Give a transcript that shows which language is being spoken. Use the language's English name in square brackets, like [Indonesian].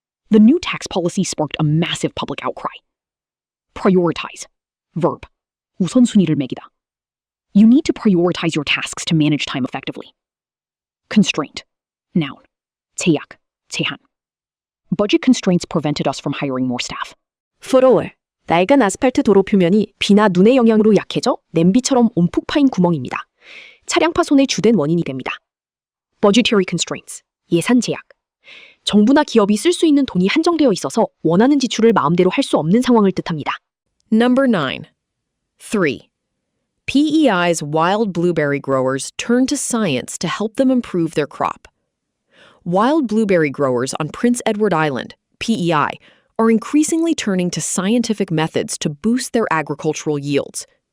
[English] The new tax policy sparked a massive public outcry. Prioritize. Verb. [Korean] 우선순위를 매기다. [English] You need to prioritize your tasks to manage time effectively. Constraint. Noun. [Korean] 제약, 제한. [English] Budget constraints prevented us from hiring more staff. Foothold. [Korean] 낡은 아스팔트 도로 표면이 비나 눈의 영향으로 약해져 냄비처럼 움푹 파인 구멍입니다. 차량 파손의 주된 원인이 됩니다. [English] Budgetary constraints. [Korean] 예산 제약. 정부나 기업이 쓸 수 있는 돈이 한정되어 있어서 원하는 지출을 마음대로 할 수 없는 상황을 뜻합니다. [English] Number 9. 3. PEI's wild blueberry growers turn to science to help them improve their crop. Wild blueberry growers on Prince Edward Island, PEI, are increasingly turning to scientific methods to boost their agricultural yields.